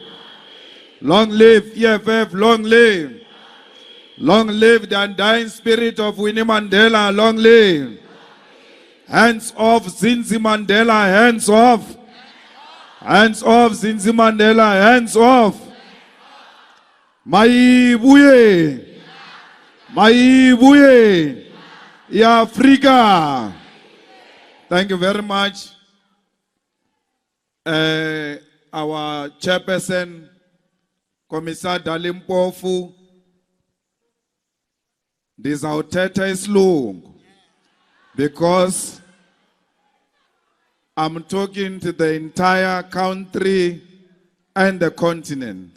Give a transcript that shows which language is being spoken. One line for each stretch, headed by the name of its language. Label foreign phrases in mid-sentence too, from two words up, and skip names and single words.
English: Long live EFF, long live. Long live the undying spirit of Winnie Mandela, long live. Hands off Zinzi Mandela, hands off. Hands off Zinzi Mandela, hands off.
Zulu: Maibuye. Maibuye. Ya Africa.
English: Thank you very much. Our chairperson, Commissar Dalimpofu, this outeta is long because I'm talking to the entire country and the continent.